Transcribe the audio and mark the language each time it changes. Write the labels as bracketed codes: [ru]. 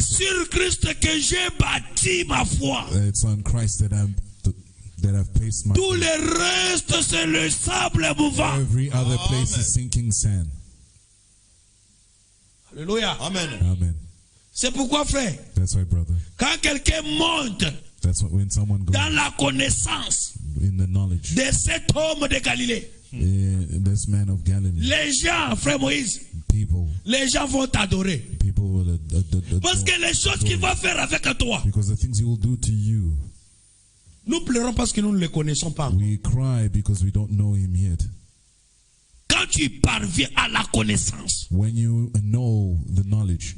[fr] sur Christ que j'ai bâti ma foi. [en] it's on Christ that I've placed my [fr] Tout [en] faith. [fr] le reste, c'est le sable mouvant. [en] Every other place is sinking sand. Alléluia. Amen. Amen. [fr] C'est pourquoi, frère, [en] That's why, brother. [fr] quand quelqu'un monte [en] That's what, when someone goes [fr] dans la connaissance [en] in the knowledge, [fr] de cet homme de Galilée, [en] this man of Galilee, [fr] les gens, frère Moïse, les gens vont t'adorer. [en] people will [fr] Parce que les choses qu'il va faire avec toi, [en] because the things he will do to you, [fr] nous pleurons parce que nous ne le connaissons pas. [en] we cry because we don't know him yet. [fr] Quand tu parviens à la connaissance [en] When you know the knowledge